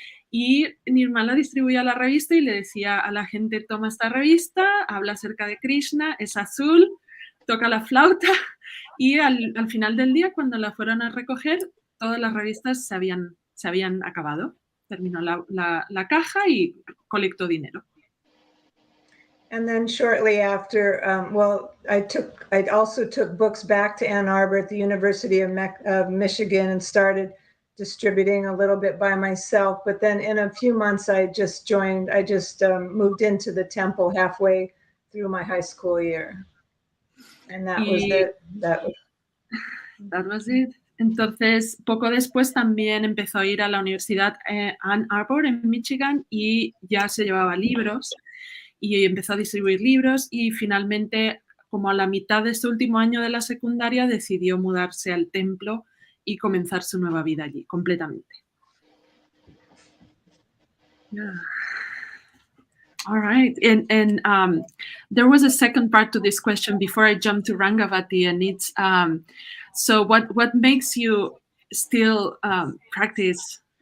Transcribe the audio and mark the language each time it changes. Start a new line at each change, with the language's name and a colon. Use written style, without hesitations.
Spanish: Y Nirmala distribuía la revista y le decía a la gente, toma esta revista, habla acerca de Krishna, es azul, toca la flauta. Y al final del día, cuando la fueron a recoger, todas las revistas se habían acabado. Terminó la caja y colectó dinero.
English: And then shortly after, I also took books back to Ann Arbor at the University of Michigan and started distributing a little bit by myself. But then in a few months, I just moved into the temple halfway through my high school year. And that was it. That was it.
Spanish: Entonces, poco después también empezó a ir a la Universidad Ann Arbor en Michigan y ya se llevaba libros y empezó a distribuir libros y finalmente, como a la mitad de este último año de la secundaria, decidió mudarse al templo y comenzar su nueva vida allí, completamente.
English: Yeah. All right, and there was a second part to this question before I jump to Rangavati, and it's so what makes you still practice?